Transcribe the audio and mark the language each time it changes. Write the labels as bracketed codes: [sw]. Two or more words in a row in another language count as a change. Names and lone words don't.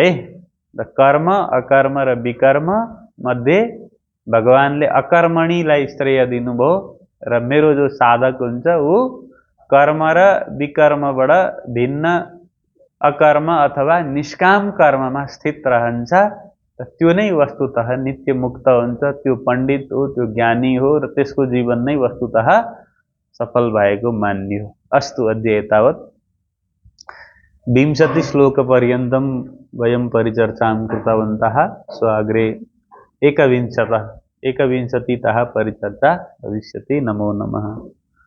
[ne] र कर्म, अकर्म र विकर्म मध्ये भगवानले अकर्मणीलाई श्रेय दिनुभयो, र मेरो जो साधक हुन्छ ऊ कर्म र विकर्मबाट भिन्न अकर्म अथवा निष्काम कर्ममा स्थित रहन्छ त्यो नै वस्तुतः नित्य मुक्त हुन्छ, त्यो पण्डित हो, त्यो ज्ञानी हो र त्यसको जीवन नै वस्तुतः सफल भएको मान्य हो। [sa] अस्तु अद्य एतावत् 20 श्लोकपर्यन्तं वयं परिचर्चां कृतवन्तः। अग्रे 21तः परिचर्चा भविष्यति। नमो नमः।